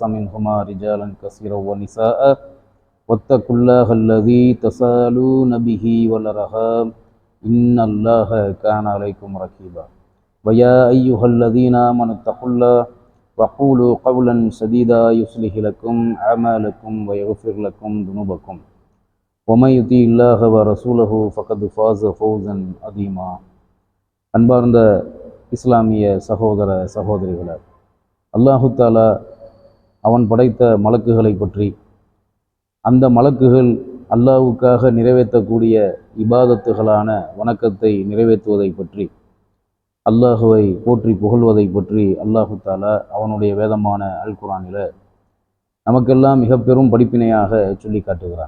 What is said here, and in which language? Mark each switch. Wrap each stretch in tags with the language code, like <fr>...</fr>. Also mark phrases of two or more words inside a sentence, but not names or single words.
<ar>منهما رجالا كثيرا ونساء واتقوا الله الذي تساءلون به والأرحام إن الله كان عليكم رقيبا ويا أيها الذين آمنوا اتقوا الله وقولوا قولا سديدا يصلح لكم أعمالكم ويغفر لكم ذنوبكم ومن يطع الله ورسوله فقد فاز فوزا عظيما.</ar> <ta>அன்பார்ந்த இஸ்லாமிய சகோதர சகோதரிகளே,</ta> <ar>الله تعالى</ar> <ta>அவன் படைத்த மலக்குகளை பற்றி, அந்த மலக்குகள் அல்லாஹ்வுக்காக நிறைவேற்றக்கூடிய இபாதத்துகளான வணக்கத்தை நிறைவேற்றுவதை பற்றி, அல்லாஹுவை போற்றி புகழ்வதை பற்றி</ta> <ar>الله تعالى</ar> <ta>அவனுடைய வேதமான அல் குர்ஆனில் நமக்கெல்லாம் மிக பெரும் படிப்பினையாக சொல்லி காட்டுகிறான்.</ta>